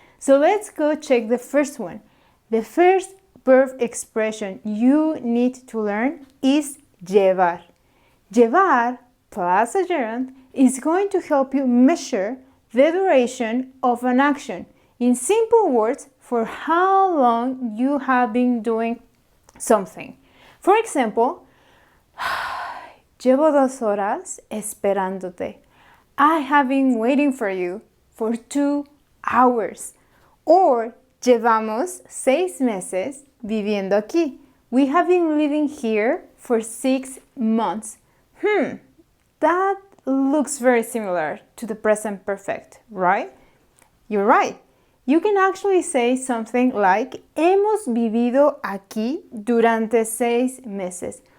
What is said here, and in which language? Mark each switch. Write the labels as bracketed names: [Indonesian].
[English] So let's go check the first one. The first verb expression you need to learn is llevar. Llevar plus a gerund is going to help you measure the duration of an action. In simple words, for how long you have been doing something. For example, [Spanish] llevo 2 horas esperándote. [English] I have been waiting for you for 2 hours. Or [Spanish] llevamos 6 meses viviendo aquí. [English] We have been living here for 6 months. That looks very similar to the present perfect, right? You're right. You can actually say something like [Spanish] hemos vivido aquí durante 6 meses.